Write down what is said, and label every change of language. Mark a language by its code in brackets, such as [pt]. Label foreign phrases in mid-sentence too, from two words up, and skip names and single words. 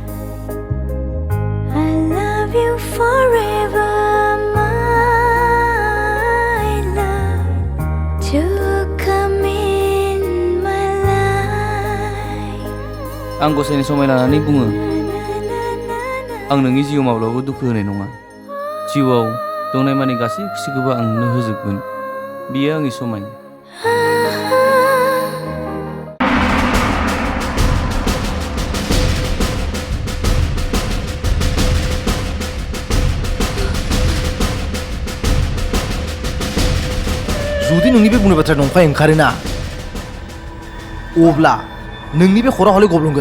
[en] I love you forever my love to come in my life [brx] आं गसाइनि समाय लानानै बुङो आं नोंनि जिउआव माब्लाबाबो दुखु होनाय नङा जिउआव दंनाय मानि गासै खुसिखौबो आं नोंनो होजोबगोन बियो आंनि समाय जुदि नोंनि बे बुंनाय बाथ्राया नंखाय ओंखारोना अब्ला नोंनि बे खरा हले गब्लंगोन